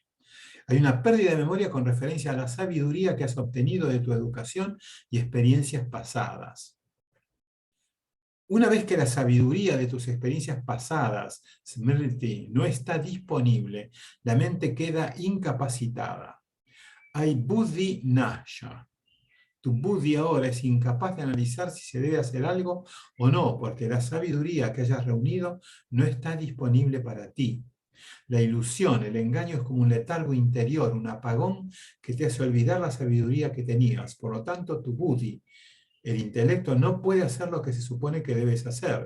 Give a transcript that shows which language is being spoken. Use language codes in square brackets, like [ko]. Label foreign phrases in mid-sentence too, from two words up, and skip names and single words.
[es] Hay una pérdida de memoria con referencia a la sabiduría que has obtenido de tu educación y experiencias pasadas. Una vez que la sabiduría de tus experiencias pasadas, Smriti, no está disponible, la mente queda incapacitada. [sa] Hay बुद्धि नाश. [es] Tu buddhi ahora es incapaz de analizar si se debe hacer algo o no, porque la sabiduría que hayas reunido no está disponible para ti. La ilusión, el engaño es como un letargo interior, un apagón que te hace olvidar la sabiduría que tenías. Por lo tanto, tu buddhi, el intelecto, no puede hacer lo que se supone que debes hacer.